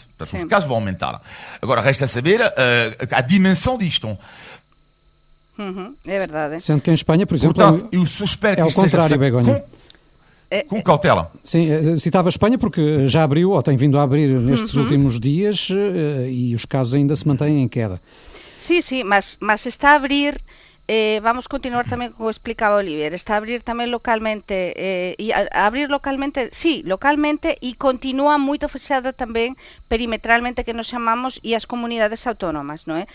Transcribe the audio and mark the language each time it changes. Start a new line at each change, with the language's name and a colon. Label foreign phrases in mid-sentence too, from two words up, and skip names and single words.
Portuguese: Portanto, os casos vão aumentar. Agora, resta saber a dimensão disto. É verdade. Sendo que em Espanha, por exemplo, portanto, eu suspeito que é o contrário, Begonha. Com cautela. Sim, citava a Espanha porque já abriu, ou tem vindo a abrir nestes últimos dias, e os casos ainda se mantêm em queda.
Galician: Sí, mas está a abrir, vamos continuar tamén como explicaba Olivier, está a abrir tamén localmente, e a abrir localmente, localmente, e continúa moito fechada tamén perimetralmente, que nos chamamos, e as comunidades autónomas, non é?